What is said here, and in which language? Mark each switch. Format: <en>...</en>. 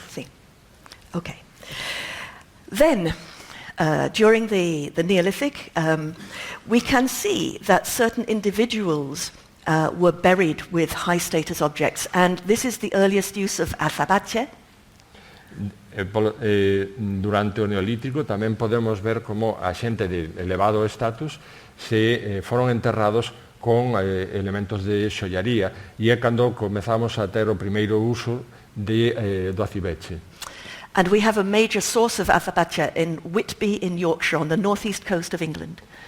<es>Sí.</es> <en>Okay. Then, during the Neolithic, we can see that certain individuals were buried with high-status objects, and this is the earliest use of azabache.</en> <gl>Durante o Neolítico tamén podemos ver como a xente de elevado status se foron enterrados con elementos de xollaría, e é cando comezamos a ter o primeiro uso do acibeche.</gl> <en>And we have a major source of azabache in Whitby in Yorkshire, on the northeast coast of England.</en>